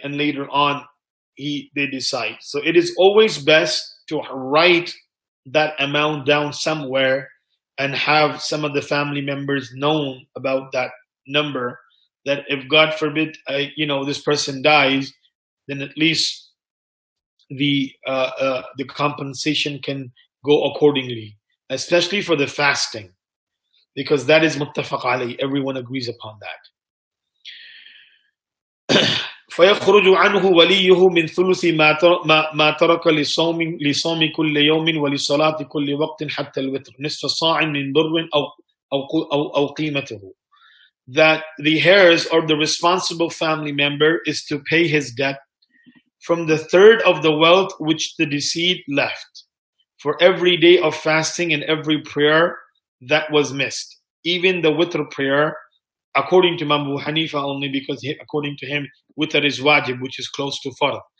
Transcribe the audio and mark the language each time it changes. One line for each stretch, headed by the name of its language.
English: And later on, they decide. So it is always best to write that amount down somewhere and have some of the family members known about that number, that if God forbid, this person dies, then at least the compensation can go accordingly, especially for the fasting, because that is muttafaq alayh. Everyone agrees upon that.
Arabic: فيخرج عنه وليه من ثلث ما ترك لصوم كل يوم ولصلاة كل وقت حتى الوتر نصف صاع من بر أو قيمته.
English: That the heirs or the responsible family member is to pay his debt from the third of the wealth which the deceased left, for every day of fasting and every prayer that was missed, even the witr prayer, according to Imam Abu Hanifa only, because according to him, witr is wajib, which is close to fard.